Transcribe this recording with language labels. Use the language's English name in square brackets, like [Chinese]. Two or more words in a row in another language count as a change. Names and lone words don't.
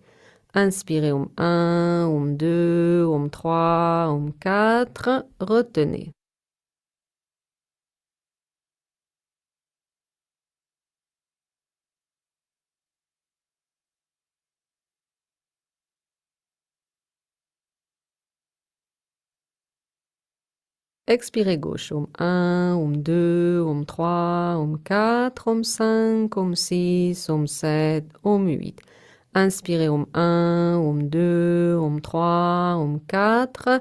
[French] Inspirez Om 1, Om 2, Om 3, Om 4. Retenez. Expirez gauche, Om 1, Om 2, Om 3, Om 4, Om 5, Om 6, Om 7, Om 8. Inspirez Om 1, Om 2, Om 3, Om 4.